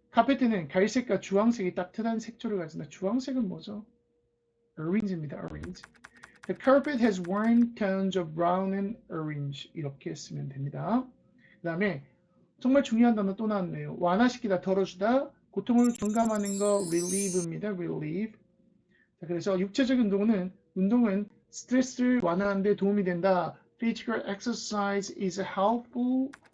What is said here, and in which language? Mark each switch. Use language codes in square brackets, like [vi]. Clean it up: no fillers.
[ko] 카페트는 갈색과 주황색이 따뜻한 색조를 가진다. 주황색은 뭐죠? orange입니다. orange. [en] The carpet has warm tones of brown and orange. [ko] 이렇게 쓰면 됩니다. 그 다음에 정말 중요한 단어 또 나왔네요. 완화시키다, 덜어주다, 고통을 경감하는 거 relieve입니다. [en] relieve. [ko] 자, 그래서 육체적인 운동은 스트레스를 완화하는 데 도움이 된다. [en] Physical exercise is helpful.